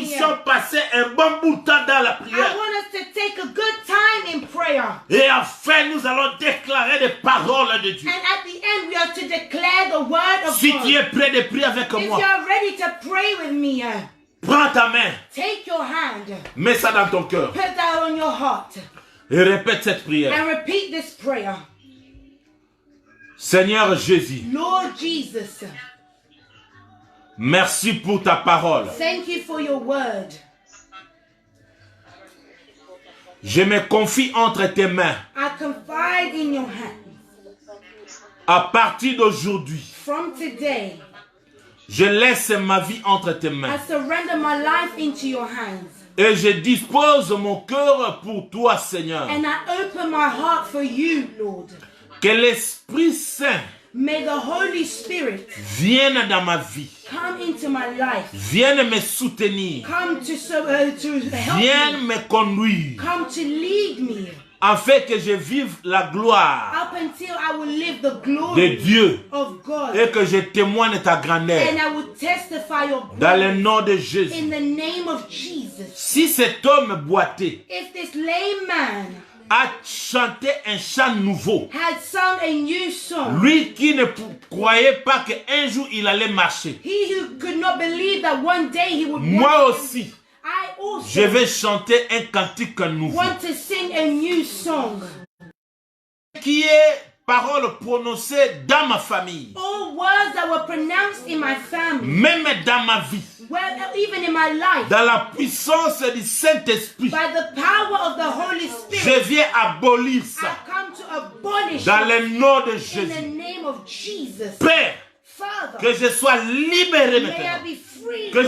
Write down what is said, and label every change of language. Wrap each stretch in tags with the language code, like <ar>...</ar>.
<fr>puissions passer un bon bout de temps dans la</fr> <en>I</en> <fr>prière.</fr> <en>want us to take a good time in prayer.</en> <fr>Et enfin, nous allons déclarer des paroles de Dieu.</fr> <en>And at the end, we are to declare the word of</en> <fr>Si</fr> <en>God.</en> <fr>tu es prêt de prier avec</fr> <en>If you</en> <fr>moi,</fr> <en>are ready to pray with me,</en> <fr>prends ta main,</fr> <en>take your hand,</en> <fr>mets ça dans ton cœur</fr> <en>put that on your heart,</en> <fr>et répète cette prière.</fr> <en>and repeat this prayer.</en> <fr>Seigneur Jésus,</fr> <en>Lord Jesus,</en> <fr>merci pour ta parole.</fr> <en>thank you for your word.</en> <fr>Je me confie entre tes mains.</fr> <en>I confide in your hands.</en> <fr>À partir d'aujourd'hui,</fr> <en>From today,</en> <fr>je laisse ma vie entre tes</fr> <en>I</en> <fr>mains.</fr> <en>surrender my life into your hands.</en> <fr>Et je dispose mon cœur pour toi, Seigneur.</fr> <en>And I open my heart for you, Lord.</en> <fr>Que l'Esprit Saint</fr> <en>May the Holy Spirit</en> <fr>vienne dans ma vie.</fr> <en>come into my life.</en> <fr>Vienne me soutenir.</fr> <en>Come to help</en> <fr>Vienne</fr> <en>me.</en> <fr>me conduire.</fr> <en>Come to lead me.</en> <fr>Afin que je vive la gloire</fr> <en>Up until I will live the</en> <fr>de</fr> <en>glory</en> <fr>Dieu.</fr> <en>of God.</en> <fr>Et que je témoigne ta grandeur.</fr> <en>And I will testify your</en> <fr>Dans le</fr> <en>glory</en> <fr>nom de Jésus.</fr> <en>in the name of Jesus.</en> <fr>Si cet homme boité</fr> <en>If this lame man</en> <fr>a chanté un chant nouveau,</fr> <en>had sung a new song,</en> <fr>lui qui ne croyait pas qu'un jour il allait marcher,</fr> <en>he who could not believe that one day he would</en> <fr>moi</fr> <en>walk,</en> <fr>aussi,</fr> <en>I also</en> <fr>je vais chanter un cantique nouveau.</fr> <en>want to sing a new song.</en> <fr>Qui est parole prononcée dans ma famille,</fr> <en>All words that were pronounced in my family,</en> <fr>même dans ma vie,</fr> <en>well, even in my life,</en> <fr>dans la puissance du Saint-Esprit,</fr> <en>by the power of the Holy</en> <fr>je</fr> <en>Spirit,</en> <fr>viens abolir</fr> <en>I</en> <fr>ça</fr> <en>come to abolish</en> <fr>dans</fr> <en>it</en> <fr>le nom de</fr> <en>in the</en> <fr>Jésus.</fr> <en>name of Jesus.</en> <fr>Père,</fr> <en>Father,</en> <fr>que je sois libéré</fr> <en>may I</en> <fr>maintenant.</fr> <en>be free</en> <fr>Que je</fr>